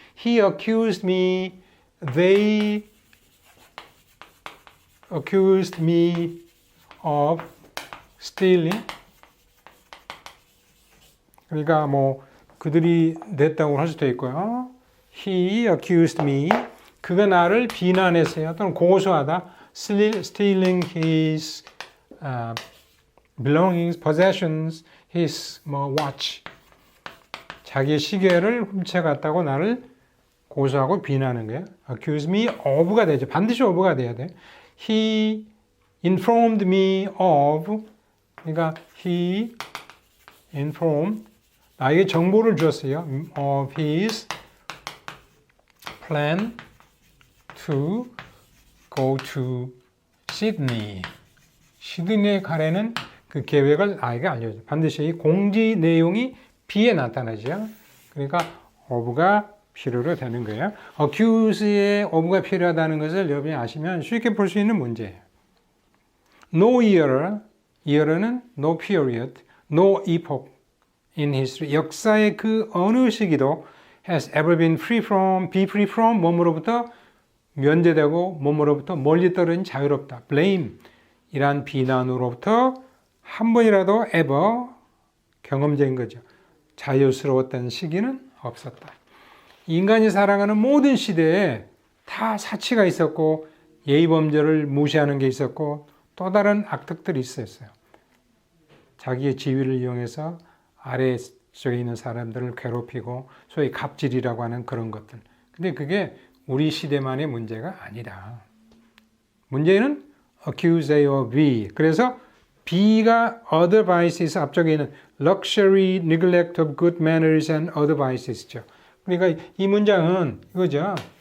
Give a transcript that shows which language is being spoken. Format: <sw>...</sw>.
<en>He accused me, they accused me of stealing.</en> <ko>그러니까 뭐 그들이 냈다고 할 수도 있고요.</ko> <en>He accused me.</en> <ko>그가 나를 비난했어요. 또는 고소하다.</ko> <en>Stealing his belongings, possessions, his watch.</en> <ko>자기의 시계를 훔쳐갔다고 나를 고소하고 비난하는 거예요. Accuse me of가 되죠. 반드시 of가 돼야 돼.</ko> <en>He informed me of.</en> <ko>그러니까</ko> <en>he informed</en> <ko>나에게 정보를 주었어요.</ko> <en>Of his plan to go to Sydney.</en> <ko>시드니에 가려는 그 계획을 나에게 알려줘. 반드시 이 공지 내용이 B에 나타나죠. 그러니까 of가 필요로 되는 거예요. accuse에 of가 필요하다는 것을 여러분이 아시면 쉽게 볼 수 있는 문제예요.</ko> <en>No year는 no period, no epoch in history.</en> <ko>역사의 그 어느 시기도</ko> <en>has ever been be free from</en> <ko>뭐뭐로부터 면제되고 뭐뭐로부터 멀리 떨어진 자유롭다.</ko> <en>blame</en> <ko>이란 비난으로부터 한 번이라도 ever 경험적인 거죠. 자유스러웠던 시기는 없었다. 인간이 살아가는 모든 시대에 다 사치가 있었고 예의범죄를 무시하는 게 있었고 또 다른 악덕들이 있었어요. 자기의 지위를 이용해서 아래쪽에 있는 사람들을 괴롭히고 소위 갑질이라고 하는 그런 것들. 근데 그게 우리 시대만의 문제가 아니다.</ko> <en>문제는 accuse A of B. 그래서 B가 other vices 앞쪽에 있는 luxury, neglect of good manners and other vices죠.</en> <ko>그러니까 이 문장은 이거죠.</ko>